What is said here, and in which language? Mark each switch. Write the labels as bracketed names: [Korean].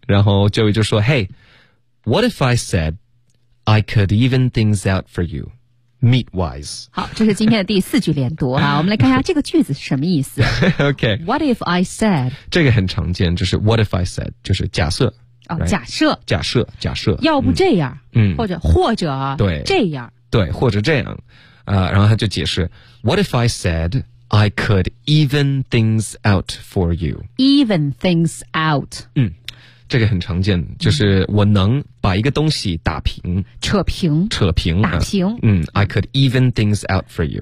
[Chinese] 然后 Joey 就说 [English] Hey, what if I said I could even things out for you, meat-wise? [Chinese] 好，这是今天的第四句连读啊。我们来看一下这个句子是什么意思。 [English] OK. What if I said? [Chinese] 这个很常见，就是 [English] what if I said, [Chinese] 就是假设。哦、 [English] right? [Chinese] 假设。假设，假设。要不这样。嗯。或者对。这样。对，或者这样。然后他就解释 [English] what if I said,I could even things out for you. Even things out. [Chinese] 嗯，这个很常见，就是我能把一个东西打平，扯平，扯平，打平。 [English] 啊、嗯 ，I could even things out for you.